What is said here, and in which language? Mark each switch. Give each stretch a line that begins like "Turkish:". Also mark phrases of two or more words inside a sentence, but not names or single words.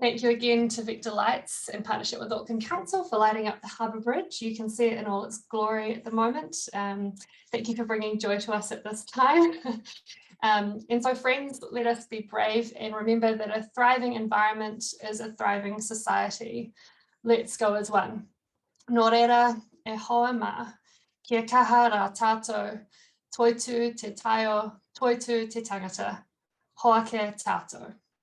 English: Thank you again to Vector Lights in partnership with Auckland Council for lighting up the Harbour Bridge. You can see it in all its glory at the moment. Thank you for bringing joy to us at this time. And so friends, let us be brave and remember that a thriving environment is a thriving society. Let's go as one.
Māori: Nō reira e hoa mā, kia kaha rā tātou, toitu te taio, toitu te tangata, hoake tātou.